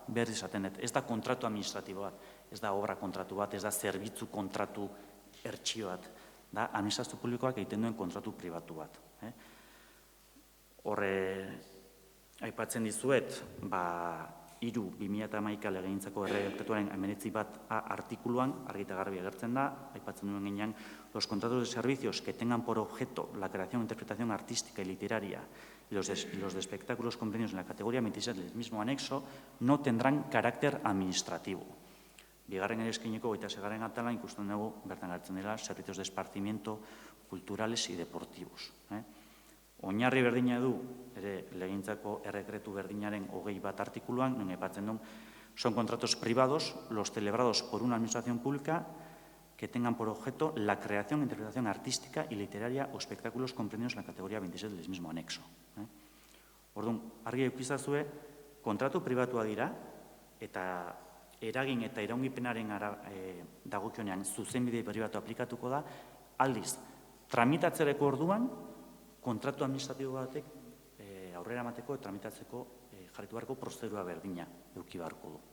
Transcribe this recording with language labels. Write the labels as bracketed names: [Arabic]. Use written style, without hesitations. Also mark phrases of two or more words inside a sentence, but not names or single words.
[Basque] berriz esaten dut, ez da kontratu administratibo bat, ez da obra kontratu bat, ez da zerbitzu kontratu ertxio bat, da administrazio publikoak egiten duen kontratu pribatu bat. Horre, aipatzen dizuet, 2011 legegintzako errege dekretuaren 19.1 artikuluan, argi eta garbi agertzen da, aipatzen duen gainean, [Spanish] los contratos de servicios que tengan por objeto la creación e interpretación artística y literaria y los de espectáculos comprendidos en la categoría 26 del mismo anexo no tendrán carácter administrativo. [Basque] Bigarren ere eskainiko 26. atalan ikusten dugu bertan agertzen dela [Spanish] servicios de esparcimiento culturales y deportivos. [Basque] Oinarri berdina du, ere legegintzako errekretu berdinaren 21 artikuluan, non aipatzen duen, [Spanish] son contratos privados los celebrados por una administración pública que tengan por objeto la creación e interpretación artística y literaria o espectáculos comprendidos en la categoría 26 del mismo anexo. [Basque] Orduan, argi eukizazue, kontratu pribatua dira, eta eragin eta iraungipenaren dagokionean zuzenbide pribatu aplikatuko da, aldiz, tramitatzereko orduan, kontratu administratibo batek aurrera emateko eta tramitatzeko jarritu beharko prozedura berdina eduki beharko du.